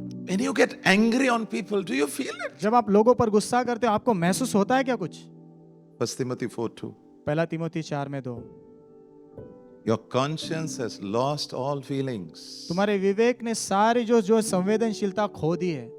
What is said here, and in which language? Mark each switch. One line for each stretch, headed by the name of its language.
English: When you get angry on people, do you feel it?
Hindi: जब आप लोगों पर गुस्सा करते हो आपको महसूस होता है क्या कुछ?
English: 1 Timothy 4:2.
Hindi: पहला Timothy 4:2।
English: Your conscience has lost all feelings.
Hindi: तुम्हारे विवेक ने सारी जो संवेदनशीलता खो दी है।